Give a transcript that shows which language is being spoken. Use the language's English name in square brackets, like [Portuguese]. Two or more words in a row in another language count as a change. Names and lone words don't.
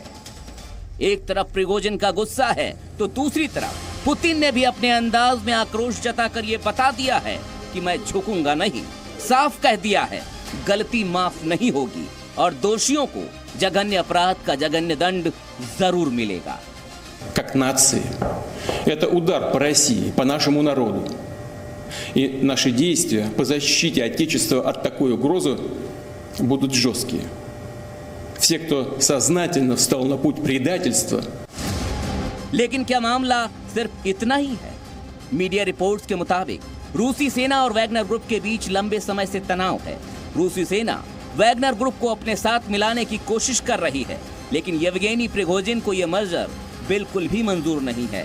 [Hindi] एक तरफ प्रिगोजिन का गुस्सा है तो दूसरी तरफ पुतिन ने भी अपने अंदाज में आक्रोश जताकर ये बता दिया है कि मैं झुकूंगा नहीं। साफ कह दिया है गलती माफ नहीं होगी और दोषियों को जघन्य अपराध का जघन्य दंड जरूर मिलेगा। [Russian] Как нации, это удар по России, по нашему народу. И наши действия по защите Отечества от такой угрозы будут жесткие. Все, кто сознательно встал на путь предательства. [Hindi] लेकिन क्या मामला सिर्फ इतना ही है? [English] media reports [Hindi] के मुताबिक रूसी सेना और वैगनर ग्रुप के बीच लंबे समय से तनाव है। रूसी सेना वैगनर ग्रुप को अपने साथ मिलाने की कोशिश कर रही है, लेकिन येवगेनी प्रिगोजिन को यह मर्जर बिल्कुल भी मंजूर नहीं है।